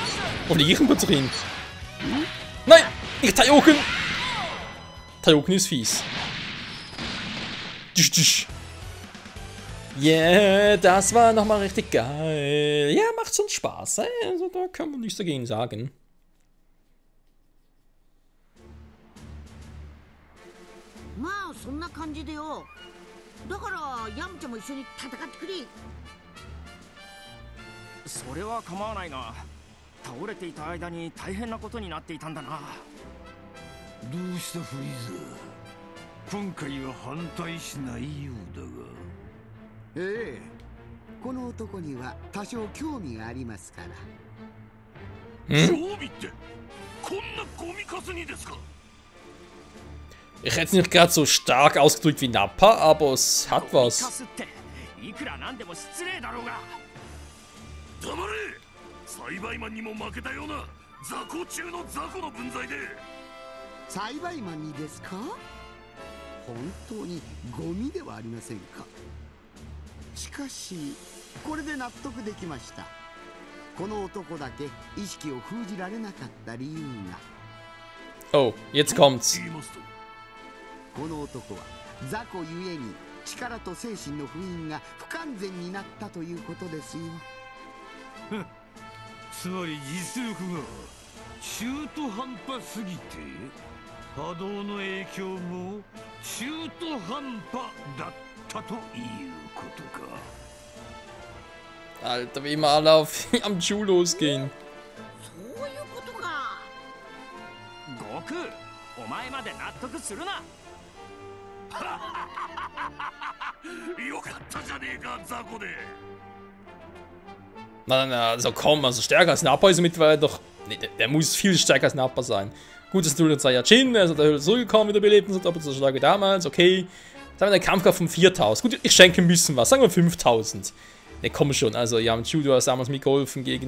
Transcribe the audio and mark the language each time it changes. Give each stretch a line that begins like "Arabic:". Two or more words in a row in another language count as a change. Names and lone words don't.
German: Wo fliege ich denn plötzlich hin? Nein! Nicht Taioken! Taioken ist fies. Yeah, das war nochmal richtig geil. Ja, macht schon Spaß. Also da kann man nichts dagegen sagen.
Japanese: Ma, そんな感じでよ。だからヤムちゃんも一緒に戦ってくれ。それは構わないが、倒れていた間に大変なことになっていたんだな。どうしたフリーザ、今回は反対しないようだが。ええ、この男には多少興味がありますから。興味ってこんなゴミカスにですか?
German: Ich hätte es nicht gerade so stark ausgedrückt wie Nappa, aber es hat was.
Japanese: いくらなんでも失礼だろうが。黙れ！栽培マンにも負けたような雑魚中の雑魚の分際で。栽培マンにですか？本当にゴミではありませんか。しかしこれで納得できました。この男だけ意識を封じられなかった理由が。
German: Oh, jetzt kommt's.
Japanese: この男は雑魚ゆえに力と精神の封印が不完全になったということですよ。つまり実力が中途半端すぎて波動の影響も中途半端だったということか。
German: Alter, wie immer alle am Ju losgehen.
Japanese: そういうことか。悟空、お前まで納得するな。よかったじゃねえか、雑魚で。
German: Nein, also komm, also stärker als Nappa ist mittlerweile doch. Nee, der muss viel stärker als Nappa sein. Gut, das ist nur der Saiyajin, also der Höhle zurückgekommen, wieder belebt und so, doppelt so stark wie damals, okay. Jetzt haben wir eine Kampfkraft von 4000. Gut, ich schenke ein bisschen was, sagen wir 5000. Ne, komm schon, also ja, mit Judo hast damals mitgeholfen gegen.